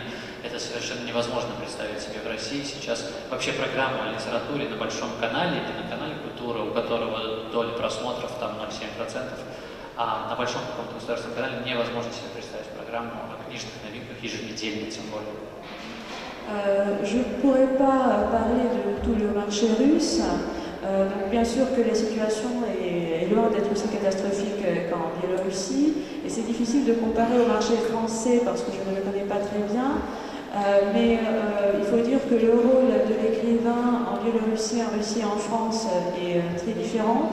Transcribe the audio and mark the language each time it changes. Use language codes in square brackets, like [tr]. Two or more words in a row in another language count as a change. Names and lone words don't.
[ru] Это совершенно невозможно представить себе в России. Сейчас вообще программа о литературе на большом канале или на канале «Культура», у которого доля просмотров там 0,7%, а на большом каком-то государственном канале невозможно себе представить программу о книжных новинках еженедельно, тем более. [fr] Je ne pourrais pas parler de tout le marché russe. Donc bien sûr que la situation est loin d'être aussi catastrophique qu'en Biélorussie. Et c'est difficile de comparer au marché français parce que je ne le connais pas très bien. Mais il faut dire que le rôle de l'écrivain en Biélorussie, en Russie et en France est très différent.